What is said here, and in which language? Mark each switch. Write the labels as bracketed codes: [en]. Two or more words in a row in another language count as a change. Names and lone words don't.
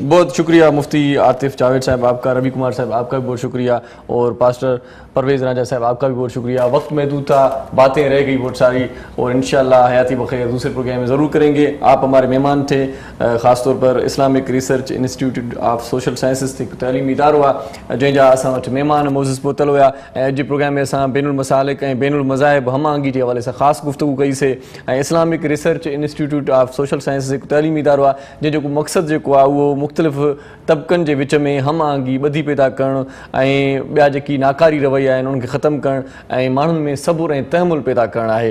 [ur] بہت شکریہ مفتی عاطف جاوید صاحب آپ کا، روی کمار صاحب آپ کا بھی بہت شکریہ، اور پاسٹر پرویز راجہ صاحب آپ کا بھی بہت شکریہ. وقت محدود تھا، باتیں رہ گئی بہت ساری، اور انشاءاللہ حیاتی بخیر دوسرے پروگرام میں ضرور کریں گے. آپ ہمارے مہمان تھے، خاص طور پر اسلامک ریسرچ انسٹیٹیوٹ آف سوشل سائنسز تھی [sd] تعلیمی ادارو आहे जंहिंजा असां वटि महिमान मोज़िज़ पहुतल हुआ. ऐं अॼु जे प्रोग्राम में असां बैनुल मसालिक ऐं बैनुल मज़ाहिब हमआहंगी जे हवाले सां ख़ासि गुफ़्तगू कईसीं. ऐं इस्लामिक रिसर्च इंस्टीट्यूट ऑफ सोशल साइंसिस हिकु तइलीमी इदारो आहे जंहिंजो मक़सदु जेको आहे उहो मुख़्तलिफ़ तबक़नि जे विच में हमआहंगी ॿधी पैदा करणु ऐं ॿिया जेकी नाकारी रवैया आहिनि उन्हनि खे ख़तमु करणु ऐं माण्हुनि में सबुर ऐं तहमुल पैदा करणु आहे.